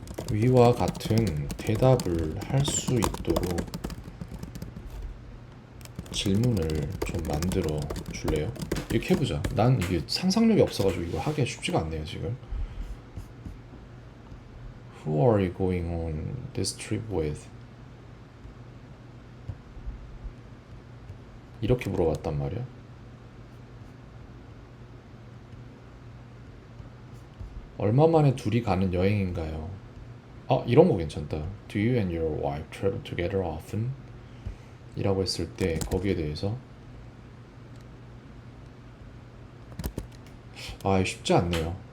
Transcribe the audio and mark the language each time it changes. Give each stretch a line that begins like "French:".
Korean: 위와 같은 대답을 할 수 있도록 질문을 좀 만들어 줄래요? 이렇게 해보자. 난 이게 상상력이 없어가지고 이거 하기가 쉽지가 않네요 지금.
English: Who are you going on this trip with?
Korean: 이렇게 물어봤단 말이야. 얼마 만에 둘이 가는 여행인가요? 아, 이런 거 괜찮다.
English: Do you and your wife travel together often?
Korean: 이라고 했을 때 거기에 대해서 쉽지 않네요.